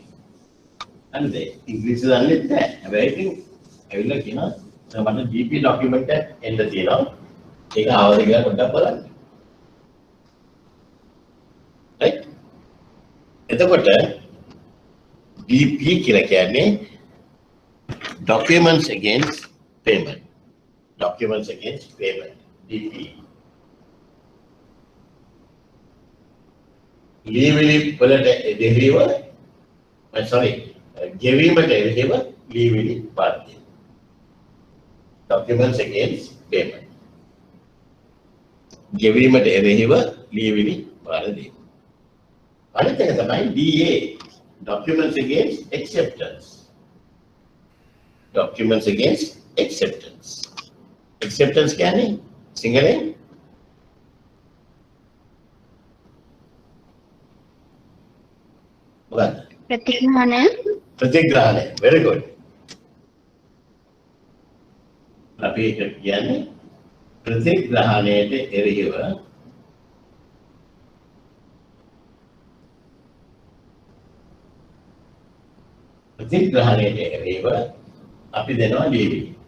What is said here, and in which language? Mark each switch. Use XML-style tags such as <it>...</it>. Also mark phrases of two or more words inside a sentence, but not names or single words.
<si>හරිද? ඉංග්‍රීසි දන්නේ නැහැ. හැබැයි ඉතින් ඇවිල්ලා කියනවා සර් මට DP ડોකියුමන්ට් එකක් එන්න තියෙනවා. ඒක ආවද කියලා පොඩ්ඩක් බලන්න. right? එතකොට DP කියලා කියන්නේ</si> <en>documents against payment. Documents against payment. DP.</en> <si>ලියවිලි වලට එරෙහිව ගෙවීමට එරෙහිව ලියවිලි පාර්ශ්වය.</si> <en>Documents against payment.</en> <si>ගෙවීමට එරෙහිව ලියවිලි පාර්ශ්වය. අනිත් එක තමයි DA</si> <en>documents against acceptance. Documents against acceptance.</en> <si>Acceptance කියන්නේ සිංහලෙන් මොකක්ද? ප්‍රතිග්‍රහණය. ප්‍රතිග්‍රහණය.</si> <en>very good.</en> <si>අපි ඒක කියන්නේ ප්‍රතිග්‍රහණයට එරෙහිව ප්‍රතිග්‍රහණයට එරෙහිව අපි දෙනවා ලියවිලි.</si>